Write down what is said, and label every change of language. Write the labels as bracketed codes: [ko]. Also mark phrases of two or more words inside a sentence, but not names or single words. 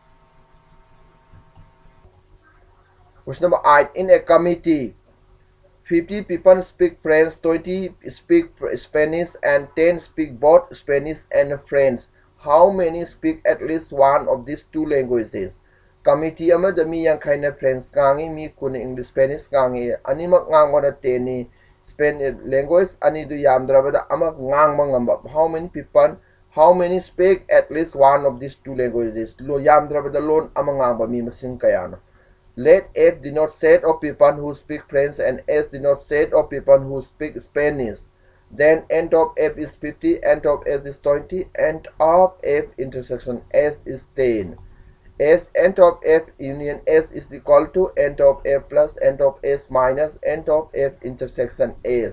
[en] Question number 8. In a committee, 50 people speak French, 20 speak Spanish, and 10 speak both Spanish and French. How many speak at least one of these two languages? [mni] Committee amada mi yankai na French ngangi, mi kun [en] English Spanish [mni] ngangi, animak ngangwa na 10 ni [en] Spanish language, [mni] ani du yamdrabada amak ngangma ngamba. [en] How many speak at least one of these two languages? [mni] Lo yamdrabada lon amang ngangba mi masing kayano. [en] Let F denote set of people who speak French and S denote set of people who speak Spanish. Then end of F is 50, end of S is 20, end of F intersection S is 10. S end of F union S is equal to end of F plus end of S minus end of F intersection S.